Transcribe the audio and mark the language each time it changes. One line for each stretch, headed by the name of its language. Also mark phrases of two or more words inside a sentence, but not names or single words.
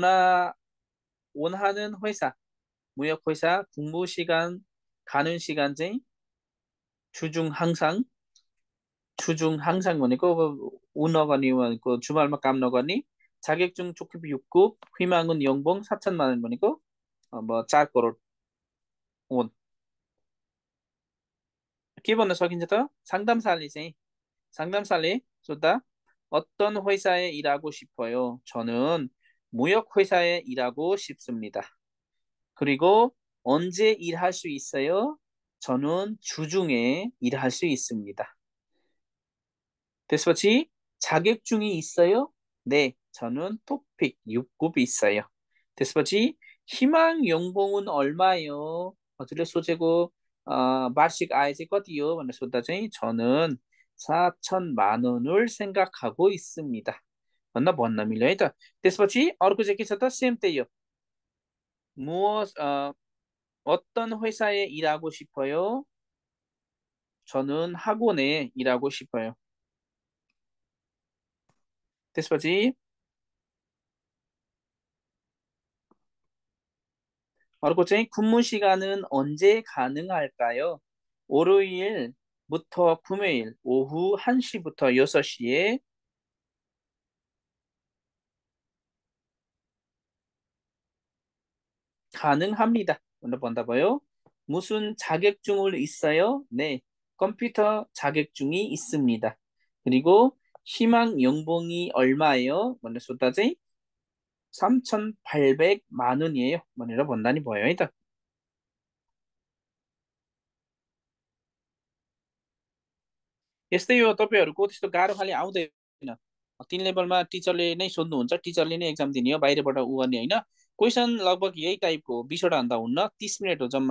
Korean: 원하는 회사 무역 회사 근무 시간 가는 시간 चाहिँ 주중 항상
Nepali: भनेको ऊ नगर्ने भनेको
Korean: 주말मा
Nepali: काम नगर्ने
Korean: 자격증 초급 6급 희망은 연봉 4천만 원
Nepali: भनेको अब 4 करोड
Korean: 원
Nepali: के भन्न सकिन्छ त
Korean: 상담사ले सोद्धा 어떤 회사에 일하고 싶어요? 저는 무역 회사에 일하고 싶습니다. 그리고 언제 일할 수 있어요? 저는 주중에 일할 수 있습니다. त्यसपछि 자격증이 있어요? 네, 저는 토픽 6급 있어요. त्यसपछि 희망 연봉은 얼마요?
Nepali: हजुरले सोचेको वार्षिक आय चाहिँ कति हो भनेर सोद्धा चाहिँ
Korean: 저는 4천만 원을 생각하고 있습니다.
Nepali: भन्न मिल्यो है त। त्यसपछि अर्को चाहिँ के छ त सेम त्यही हो।
Korean: 무엇 어떤 회사에 일하고 싶어요? 저는 학원에 일하고 싶어요.
Nepali: त्यसपछि अर्को चाहिँ
Korean: 근무 시간은 언제 가능할까요? 월요일부터 금요일 오후 1시부터 6시에 가능합니다. 먼저 본다 봐요. 무슨 자격증을 있어요? 네, 컴퓨터 자격증이 있습니다. 그리고 희망 연봉이 얼마예요? 먼저 쏟다지 3,800만 원이에요.
Nepali: भनेर भन्दा नि भयो है त। यस्तै हो, तपाईँहरूको त्यस्तो गाह्रो खाली आउँदैन। 3 लेभलमा टिचरले नै सोध्नुहुन्छ, टिचरले नै एक्जाम दिने हो, बाहिरबाट उ गर्ने होइन। क्वेसन लगभग यही टाइपको हो, 20वटा भन्दा हुन्न, 30 मिनट हो जम्मा।